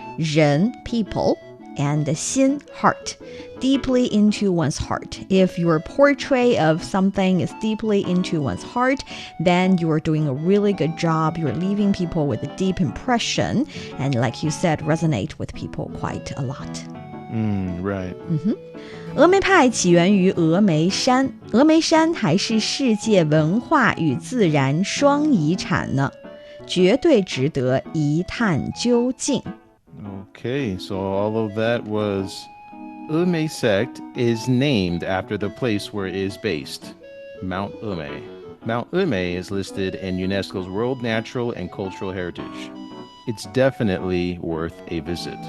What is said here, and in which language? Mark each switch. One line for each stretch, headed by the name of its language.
English: 人, people. And 心, heart, deeply into one's heart. If your portrait of something is deeply into one's heart, then you are doing a really good job. You're leaving people with a deep impression. And like you said, resonate with people quite a lot. Right.
Chinese: 峨眉派起源于峨眉山，峨眉山还是世界文化与自然双遗产呢，绝对值得一探究竟。
English: Okay, so all of that was Umei sect is named after the place where it is based, Mount Umei. Mount Umei is listed in UNESCO's World Natural and Cultural Heritage. It's definitely worth a visit.